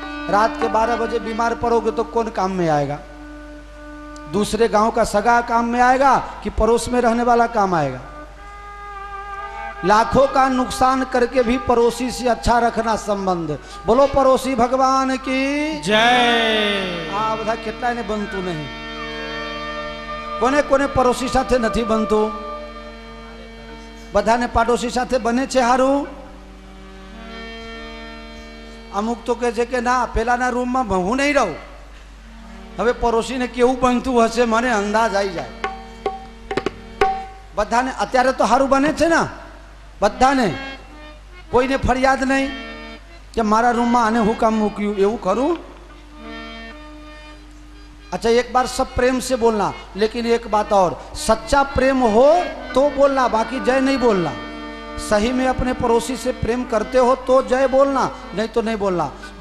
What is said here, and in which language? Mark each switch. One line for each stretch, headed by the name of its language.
Hindi: रात के 12 बजे बीमार पड़ोगे तो कौन काम में आएगा? दूसरे गांव का सगा काम में आएगा कि पड़ोस में रहने वाला काम आएगा? लाखों का नुकसान करके भी पड़ोसी से अच्छा रखना संबंध। बोलो पड़ोसी भगवान की जय।
Gujarati: आ बधा કેટલા ને બનતું નહીં? કોને કોને પड़ोसी સાથે નથી બનતું? બધાને પાડોશી સાથે બને છે હારું? અમુક તો કહે છે કે ના, પેલાના રૂમમાં હું નહીં રહું। હવે પड़ोसीને કેવું બનતું હશે મને અંદાજ આવી જાય। બધાને અત્યારે તો હારું બને છે ને બધાને? કોઈને ફરિયાદ નહીં કે મારા રૂમમાં આને હું કામ મૂક્યું, એવું કરું?
Hindi: अच्छा, एक बार सब प्रेम से बोलना, लेकिन एक बात और, सच्चा प्रेम हो तो बोलना, बाकी जय नहीं बोलना। सही में अपने पड़ोसी से प्रेम करते हो तो जय बोलना, नहीं तो नहीं बोलना।